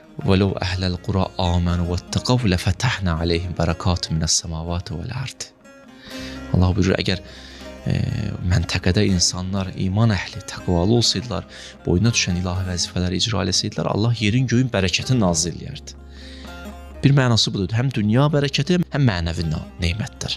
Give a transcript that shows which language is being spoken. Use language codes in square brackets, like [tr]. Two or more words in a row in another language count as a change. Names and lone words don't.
[ar] وَلَوْ أَهْلَ الْقُرَى آمَنُوا وَاتَّقَوْا لَفَتَحْنَا عَلَيْهِمْ بَرَكَاتٍ مِنَ السَّمَاوَاتِ وَالْأَرْضِ. [az] Allah buyurur, əgər məntəqədə insanlar iman əhli, təqvalı olsaydılar, boyuna düşən ilahi vəzifələri icra eləsəydilər, Allah yerin göyün bərəkətini nazil eləyərdi. Bir mənası budur, həm dünya bərəkəti, həm mənəvi neymətlər.